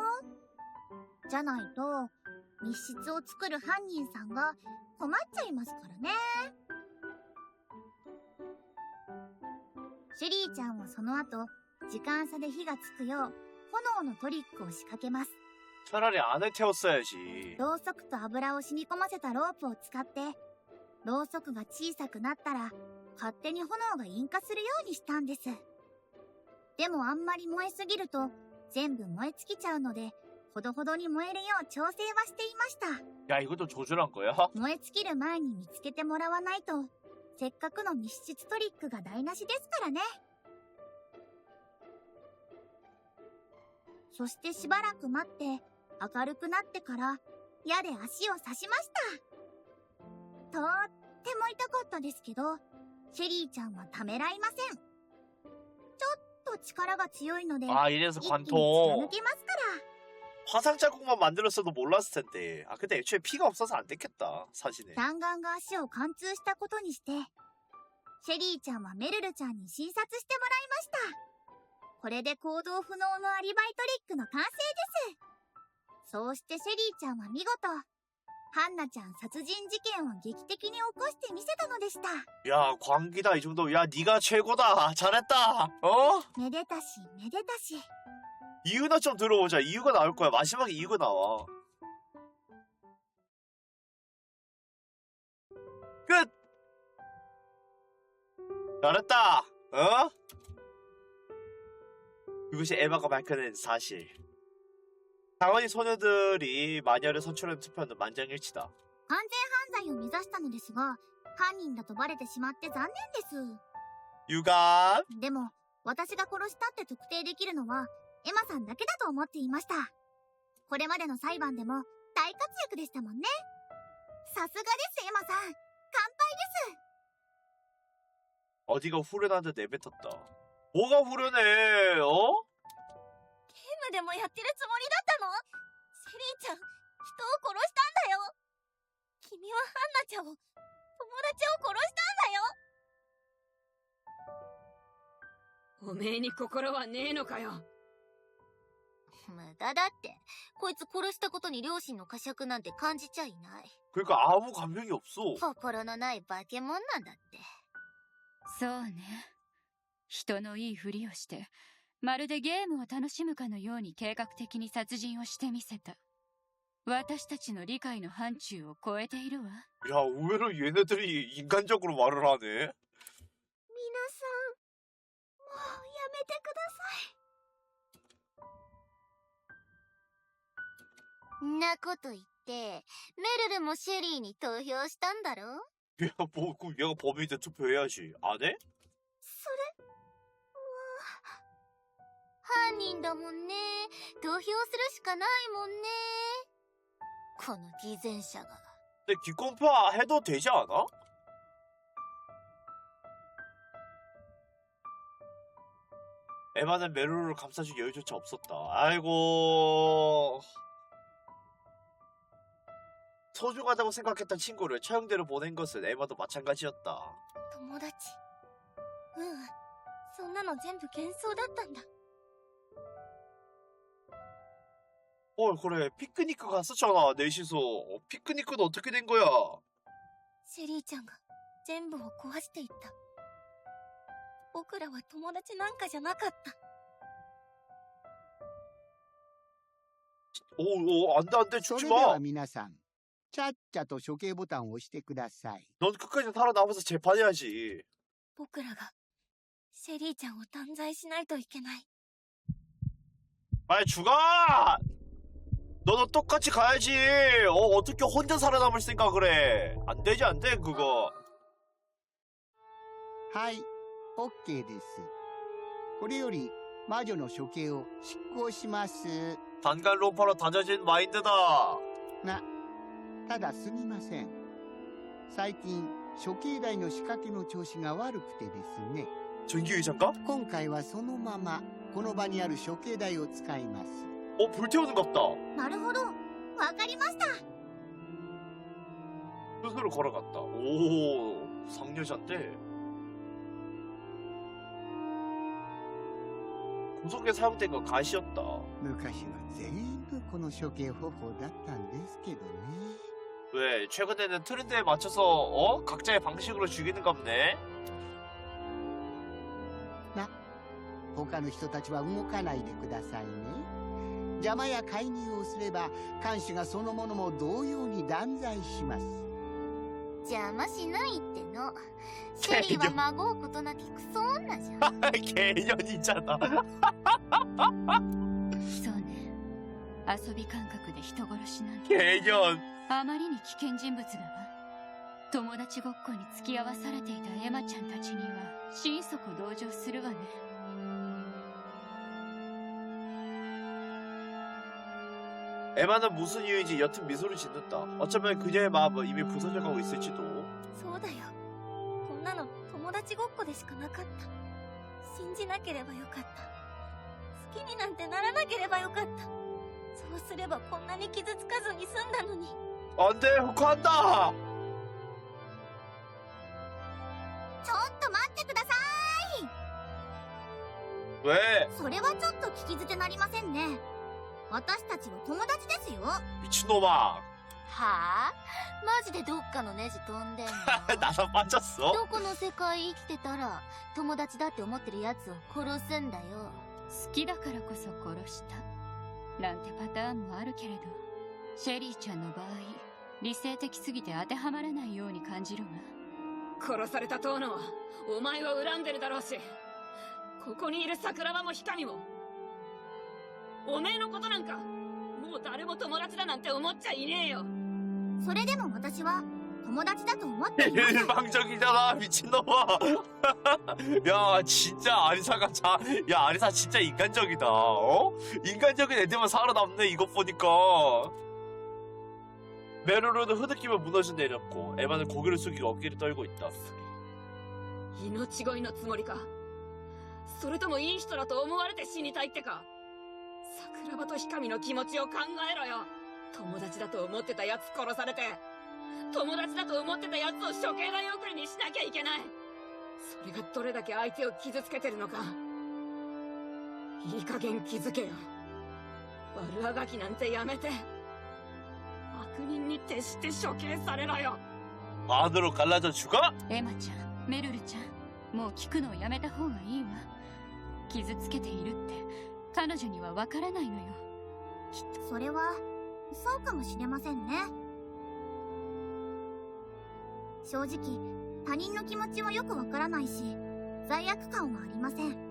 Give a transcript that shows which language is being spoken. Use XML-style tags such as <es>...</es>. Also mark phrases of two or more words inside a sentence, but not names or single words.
<ja>じゃないと密室を作る犯人さんが困っちゃいますからね。シェリーちゃんはその後、時間差で火がつくよう炎のトリックを仕掛けます。</ja> <ko>차라리 안에 태웠어야지.</ko> <ja>ろうそくと油を染み込ませたロープを使って、ろうそくが小さくなったら勝手に炎が引火するようにしたんです。でもあんまり燃えすぎると全部燃え尽きちゃうので、ほどほどに燃えるよう調整はしていました。</ja> <ko>야 이것도 조절한 거야?</ko> <ja>燃え尽きる前に見つけてもらわないと、せっかくの密室トリックが台無しですからね。そしてしばらく待って明るくなってから矢で足を刺しました。とっても痛かったですけど、シェリーちゃんはためらいません。ちょっと力が強いので</ja> <ko>아 이래서</ko> <ja>一気に貫</ja> <ko>관통.</ko> <ja>けますから。</ja> <ko>화상 자국만 만들었어도 몰랐을 텐데. 아 근데 애초에 피가 없어서 안 됐겠다 사진에.</ko> <ja>弾丸が足を貫通したことにして、シェリーちゃんはメルルちゃんに診察してもらいました。これで行動不能のアリバイトリックの完成です。そうしてシェリーちゃんは見事、ハンナちゃん殺人事件を劇的に起こしてみせたのでした。</ja> <ko>야 광기다 이 정도. 야 네가 최고다. 잘했다. 어?</ko> <ja>めでたしめでたし。</ja> <ko>이유나 좀 들어보자. 이유가 나올 거야. 마지막에 이유가 나와. 끝. 잘했다. 어? 이것이 에바가 밝혀낸 사실. 당연히 소녀들이 마녀를 선출하는 투표는 만장일치다.</ko> <ja>完全犯罪を目指したのですが、犯人だとバレてしまって残念です。</ja> <ko>유감.</ko> <ja>でも、私が殺したって特定できるのは、エマさんだけだと思っていました。これまでの裁判でも大活躍でしたもんね。さすがです、エマさん。乾杯です。</ja> <ko>어디가 후련한데 내뱉었다. 뭐가 후련해? 어?</ko> <ja>ゲームでもやってるつもりだったの？シェリーちゃん、人を殺したんだよ。君はハンナちゃんを、友達を殺したんだよ。おめえに心はねえのかよ。無駄だって。こいつ殺したことに両親の呵責なんて感じちゃいない。</ja> <ko>그러니까 아무 감명이 없어.</ko> <ja>心のない化け物なんだって。そうね。人のいいふりをして、まるでゲームを楽しむかのように計画的に殺人をしてみせた。私たちの理解の範疇を超えているわ。</ja> <ko>야 의외로 얘네들이 인간적으로 말을 하네.</ko> <ja>皆さん、もうやめてください。んなこと言って、メルルもシェリーに投票したんだろ？</ja> <ko>야 뭐 그 얘가 범인인데 투표해야지. 안 해?</ko> <ja>それは犯人だもんね。投票するしかないもんね。この偽善者が。</ja> <ko>근데 기권파 해도 되지 않아? 에마는 메루를 감싸줄 여유조차 없었다. 아이고. 소중하다고 생각했던 친구를 처형대로 보낸 것은 에마도 마찬가지였다.</ko> <ja>友達。そんなの全部幻想だったんだ。</ja> <ko>그래 피크니크 갔었잖아 넷이서. 피크니크는 어떻게 된 거야?</ko> <ja>シェリーちゃんが全部を壊していった。僕らは友達なんかじゃなかった。</ja> <ko>안돼 안돼</ko> <ja>そ</ja> <ko>죽지</ko> <ja>れでは</ja> <ko>마.</ko> <ja>皆さん、ちゃっちゃと処刑ボタンを押してください。</ja> <ko>넌 끝까지 살아남아서 재판해야지.</ko> <ja>僕らがシェリーちゃんを断罪しないといけない。</ja> <ko>빨리 죽어! 너도 똑같이 가야지. 어떻게 혼자 살아남을 생각을 해? 안 되지, 안 돼, 그거.</ko> <ja>はい、OK です。これより魔女の処刑を執行します。</ja> <ko>단간론파로 다져진 마인드다.</ko> <ja>ただすみません。最近、処刑台の仕掛けの調子が悪くてですね。</ja> <ko>전기의자인가?</ko> <ja>今回はそのまま、この場にある処刑台を使います。</ja> <ko>불태우는갑다.</ko> <ja>なるほど。わかりました。</ja> <ko>스스로 걸어갔다. 오, 상여자인데. 구속에 사용된 건 가시였다.</ko> <ja>昔は全部この処刑方法だったんですけどね。</ja> <ko>왜 최근에는 트렌드에 맞춰서 각자의 방식으로 죽이는 갑네.</ko> <ja>他の人たちは動かないでくださいね。邪魔や介入をすれば、看守がそのものも同様に断罪します。邪魔しないっての。シェリーは孫うことなきクソ女じゃん。</ja> <ko>개년이잖아.</ko> <ja>そうね。遊び感覚で人殺しなんて</ja> <ko>개년.</ko> <ja>あまりに危険人物だわ。友達ごっこに付き合わされていたエマちゃんたちには心底同情するわね。</ja> <ko>에마는 무슨 이유인지 여튼 미소를 짓는다. 어쩌면 그녀의 마음은 이미 부서져가고 있을지도.</ko> <ja>そうだよ。こんなの友達ごっこでしかなかった。信じなければよかった。好きになんてならなければよかった。そうすればこんなに傷つかずに済んだのに。</ja> <ko>안돼, 후카한다.</ko> <ja>ちょっと待ってください。</ja> <ko>왜?</ko> <ja>それはちょっと聞き捨てなりませんね。私たちは友達ですよ。</ja> <ko>미친놈아.</ko> <ja>はあ？マジでどっかのネジ飛んでんの？</ja> <ko>나서 빠졌어?</ko> <ja>どこの世界生きてたら友達だって思ってるやつを殺すんだよ。好きだからこそ殺したなんてパターンもあるけれど、シェリーちゃんの場合理性的すぎて当てはまらないように感じるわ。殺された遠野はお前を恨んでるだろうし、ここにいる桜庭も光もおめえのことなんかもう誰も友達だなんて思っちゃいねえよ。それでも私は友達だと思っています。</ja> <ko>일방적이잖아, 미친놈아. 야, 진짜 아리사가 야, 아리사 진짜 인간적이다. 인간적인 애들만 살아남네, 이것 보니까. 메루루는 흐느끼며 무너져 내렸고 에마는 고개를 숙이고 어깨를 떨고 있다.</ko> <ja>命乞いのつもりか、それともいい人だと思われて死にたいってか。桜庭と光の気持ちを考えろよ。友達だと思ってたやつ殺されて、友達だと思ってたやつを処刑台送りにしなきゃいけない。それがどれだけ相手を傷つけてるのか、いい加減気づけよ。悪あがきなんてやめて、悪人に徹して処刑されろよ。</ja> <ko>반으로 갈라져 죽어?</ko> <ja>エマちゃん、メルルちゃん、もう聞くのをやめた方がいいわ。傷つけているって彼女にはわからないのよ。きっとそれはそうかもしれませんね。正直他人の気持ちもよくわからないし、罪悪感はありません。</ja>